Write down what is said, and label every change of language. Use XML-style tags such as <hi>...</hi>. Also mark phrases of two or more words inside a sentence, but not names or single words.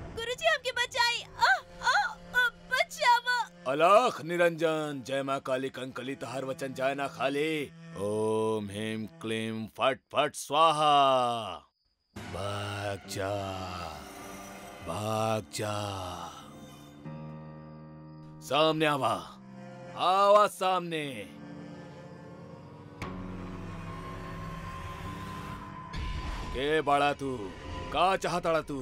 <bho>गुरुजी हमके बचाई। बचावा। अलख निरंजन, जय माँ काली कंकली तहार वचन जाय ना खाली।</bho> <sa>ओम ह्रीं क्लीं फट फट स्वाहा।</sa> <bho>भाग जा, भाग जा। सामने आवा, आवा सामने। के बड़ा तू, का चाहता तू?</bho>